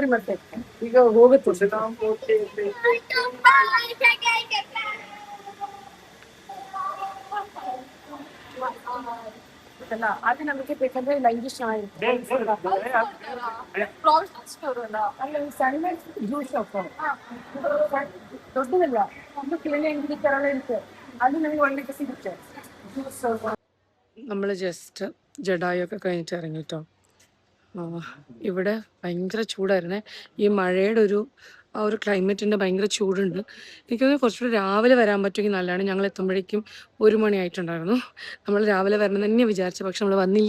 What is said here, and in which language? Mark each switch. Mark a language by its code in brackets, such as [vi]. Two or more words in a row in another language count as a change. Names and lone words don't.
[kn] ಮತ್ತೆ ಈಗ ಹೋಗುತ್ತೆ ಅದು ನಮಗೆ ಬೇಕಂದ್ರೆ ಲೈಂಗಿ ಚೆನ್ನಾಗಿರುತ್ತೆ. ಅಲ್ಲಿ ಸಣ್ಣ [en] juice shop [kn] ದೊಡ್ಡದಲ್ಲ, ಒಂದು ಕೇಳಿ ಅಂಗಡಿ ತರ ಇರುತ್ತೆ, ಅದು ನಮಗೆ ಒಳ್ಳೆಗೆ ಸಿಗುತ್ತೆ ಜ್ಯೂಸ್. [ml] നമ്മൾ ജസ്റ്റ് ജഡായൊക്കെ കഴിഞ്ഞിട്ട് ഇറങ്ങിട്ടോ. ഇവിടെ ഭയങ്കര ചൂടായിരുന്നേ. ഈ മഴയുടെ ആ ഒരു ക്ലൈമറ്റിൻ്റെ ഭയങ്കര ചൂടുണ്ട്. എനിക്കൊന്ന് കുറച്ചുകൂടി രാവിലെ വരാൻ പറ്റുമെങ്കിൽ നല്ലതാണ്. ഞങ്ങൾ എത്തുമ്പോഴേക്കും 1 മണി ആയിട്ടുണ്ടായിരുന്നു. നമ്മൾ രാവിലെ വരണം തന്നെ വിചാരിച്ചു, പക്ഷെ നമ്മൾ വന്നില്ല.